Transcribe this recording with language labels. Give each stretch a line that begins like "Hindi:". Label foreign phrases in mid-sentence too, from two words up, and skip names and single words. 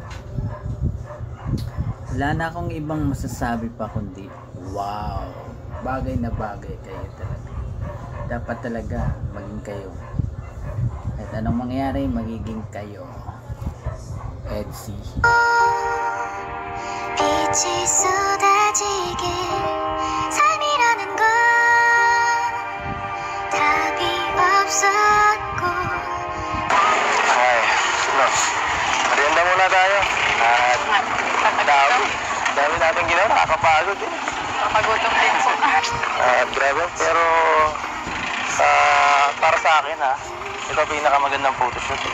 Filipino: Wala na akong ibang masasabi pa kundi wow. Bagay na bagay kayo talaga. Dapat talaga maging kayo. Kahit anong mangyari, magiging kayo. Edsy.
Korean: 빛이 쏟아지길 삶이라는 건 답이 없었고
Filipino: Ay, no. Merienda muna tayo. Dami natin ginawa, nakakapagod eh. Pagutom din po. Grabe, pero para sa akin ha, ito pinakamagandang photoshoot eh.